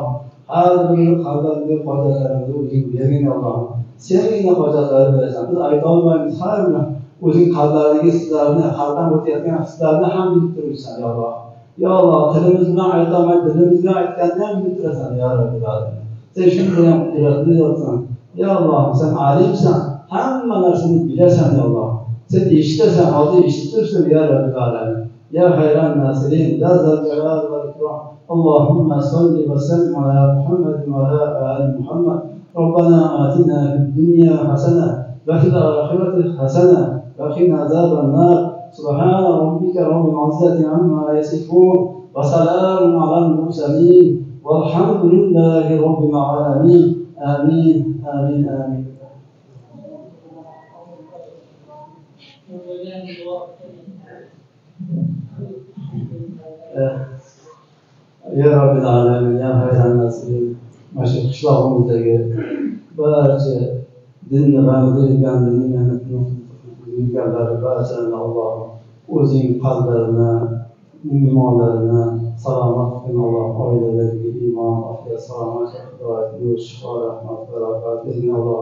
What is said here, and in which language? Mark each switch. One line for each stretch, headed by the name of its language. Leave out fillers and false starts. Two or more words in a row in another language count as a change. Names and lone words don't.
Uzbek: Har bir qalblarimizga hojatlarimizni o'zing bergin Alloh. Senga hojatlarni berasan. Biz ayta olmaymiz har bir o'zing qalblaridagi sizlarni, qalbdan o'tayotgan hislarni ham bilib turibsan ya Alloh. Ya Alloh, tilimiz bilan ayta olmay, dilimiz bilan aytganni ham bilib turasan
Arabic: يا رب العالمين.
Uzbek: Sen shuni bilan qudratli zotsan. Ya Alloh, sen alimsan. Hamma narsani bilasan ya Alloh. Sen eshitasan, hozir eshitib turibsan
Arabic: يا رب العالمين. يا خير الناصرين يا ذا الجلال والإكرام. اللهم صل وسلم على محمد وعلى آل محمد. ربنا آتنا في الدنيا حسنة وفي الآخرة حسنة وقنا عذاب النار. سبحان ربك رب العزة عما يصفون وسلام على المرسلين والحمد لله رب العالمين آمين آمين آمين. Amin. يا رب العالمين يا خير الناصرين.
Uzbek: Mana shu qishlog'imizdagi barcha dinni g'amida yurgan, dinni mehnatini yurganlar barchani Alloh o'zing qalblarini, iymonlarini salomat qilgin Alloh. Oilalariga iymon, ofiyat, salomat, hidoyat, nur, shifo, rahmat, barokat bergin Alloh.